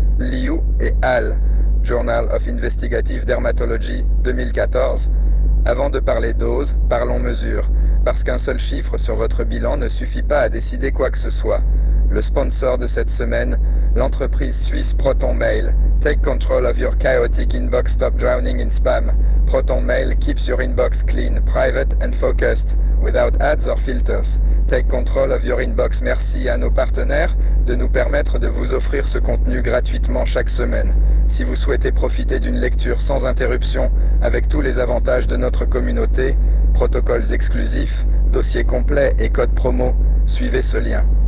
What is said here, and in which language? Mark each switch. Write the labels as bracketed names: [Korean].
[French] Liu et Al, Journal of Investigative Dermatology, 2014. Avant de parler dose, parlons mesure, parce qu'un seul chiffre sur votre bilan ne suffit pas à décider quoi que ce soit. Le sponsor de cette semaine, l'entreprise suisse Proton Mail. [English] Take control of your chaotic inbox, stop drowning in spam. Proton Mail keeps your inbox clean, private and focused, without ads or filters. Take control of your inbox. [French] Merci à nos partenaires de nous permettre de vous offrir ce contenu gratuitement chaque semaine. Si vous souhaitez profiter d'une lecture sans interruption, avec tous les avantages de notre communauté, protocoles exclusifs, dossiers complets et codes promo, suivez ce lien.